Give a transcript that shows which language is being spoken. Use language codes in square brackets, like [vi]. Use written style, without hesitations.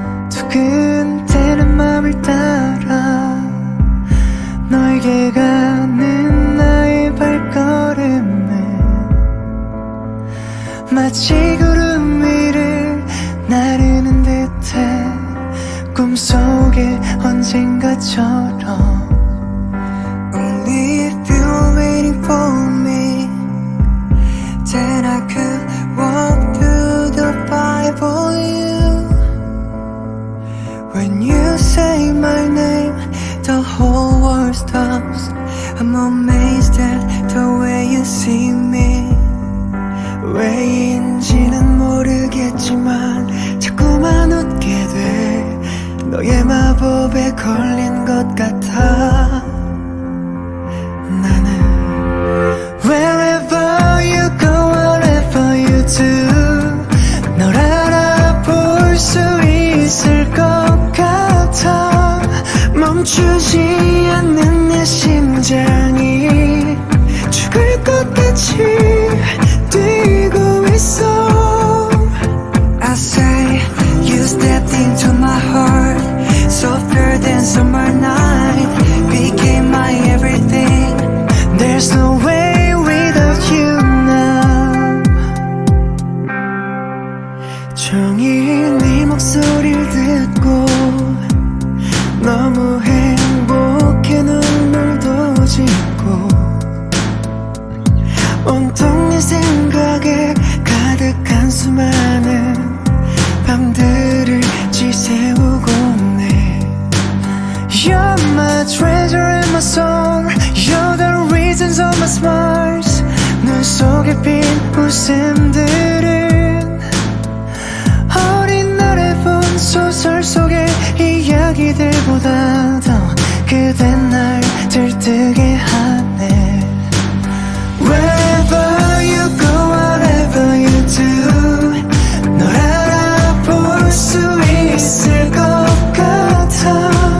[ko] 두근대는 맘을 따라 너에게 가는 나의 발걸음은 마치 구름 위를 나르는 듯해. 꿈속에 언젠가처럼. [en] Only if you're waiting for me, then I could walk through the fire for you. When you say my name, the whole world stops. I'm amazed at the way you see me. [ko] 왜인지는 모르겠지만 자꾸만 웃게 돼. 너의 마법에 걸린 것 같아. 나는 [en] Wherever you go, whatever you do, [ko] 널 알아볼 수 있을 것 같아. 멈추지 않는 내 심장이 죽을 것 같이 뛰고 있어. [en] I say you stepped into my heart, softer than summer night, became my everything. There's no way without you now. [ko] 종일 네 목소리를 듣고 너무 행복해. 눈물도 짓고 온통 네 생각에 가득한 수많은 밤들을 지새우고 네. [en] You're my treasure and my soul, you're the reasons of my smiles. [ko] 눈 속에 핀 웃음들은 어린 날에 본 소설 속의 이야기들보다 더 그댄 날 들뜨게 하네. [en] Wherever you go, whatever you do, [ko] 널 알아볼 수 있을 것 같아.